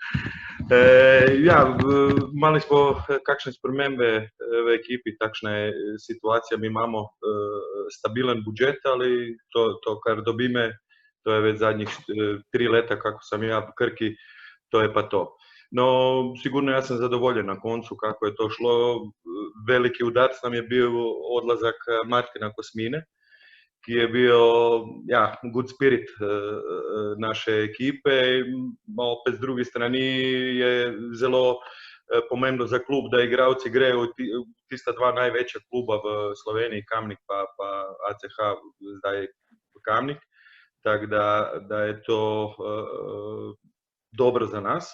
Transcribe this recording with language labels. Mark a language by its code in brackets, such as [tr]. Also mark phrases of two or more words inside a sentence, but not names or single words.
[sl] Ja, imeli smo kakšne spremembe v ekipi, takšna je situacija, mi imamo stabilen budžet, ali to kar dobime, [hr] to je već zadnjih 3 leta kako sam ja [sl] v Krki, to je pa to. [hr] No, sigurno ja sam zadovoljen na koncu kako je to šlo. Veliki udarac nam je bio odlazak Martina Kosmine, ki je bio [en] good spirit [hr] naše ekipe. [sl] Opet z druge strani je zelo pomembno za klub, da igralci grejo v tista 2 največja kluba v Sloveniji, Kamnik pa ACH, zdaj Kamnik. Tako da je to dobro za nas.